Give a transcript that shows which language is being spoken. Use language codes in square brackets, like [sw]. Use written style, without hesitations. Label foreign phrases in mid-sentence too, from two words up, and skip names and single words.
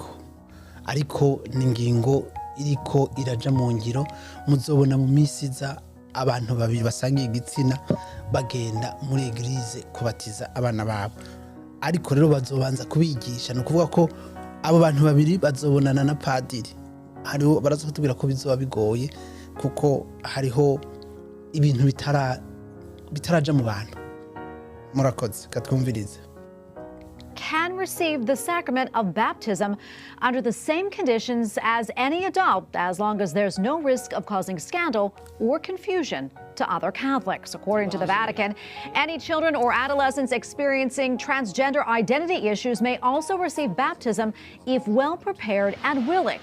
[rn] ariko ningingo iriko iraja mu ngiro muzobona mu misiza abantu babiri basangiye igitsina bagenda muri Eglise kubatiza abana babo ariko rero bazobanza kubigisha no kuvuga ko abo bantu babiri bazobonana na padiri hariho barazotubwira ko bizoba bigoye kuko hariho ibintu bitaraja mu bantu murakoze katwumvirize [en] can receive the sacrament of baptism under the same conditions as any adult, as long as there's no risk of causing scandal or confusion to other Catholics. According to the Vatican, any children or adolescents experiencing transgender identity issues may also receive baptism if well prepared and willing.